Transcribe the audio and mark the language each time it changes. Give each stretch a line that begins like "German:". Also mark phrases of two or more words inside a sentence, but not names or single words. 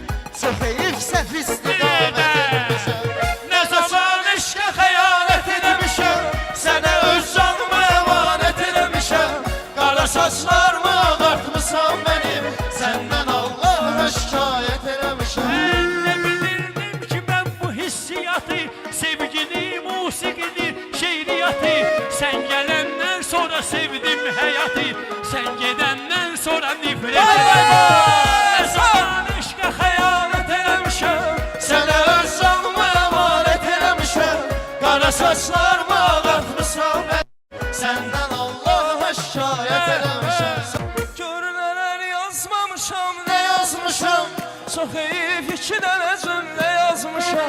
Azerbaijani: Çox heyif səhv istiqamət etmişəm. Ne zaman eşqə xəyanət eləmişəm. Sənə öz canımı əmanət eləmişəm. Qara saçlarımı ağartmısan mənim. Səndən Allah'a şikayət eləmişəm.
Turkish: Ne bilirdim ki ben bu hissiyatı, sevgini, musiqini, şeiriyatı. Sen gelenden sonra sevdim hayatı, sen gedenden sonra nifret ettim.
Azerbaijani: Ne zaman aşka xəyanət eləmişəm, Sənə öz canımı əmanət eləmişəm. Qara saçlarımı ağartmısan mənim. Səndən Allah'a şikayət eləmişəm. Görünənlər yazmamışam, nə yazmışam. Çox heyif iki dənə cümlə yazmışam.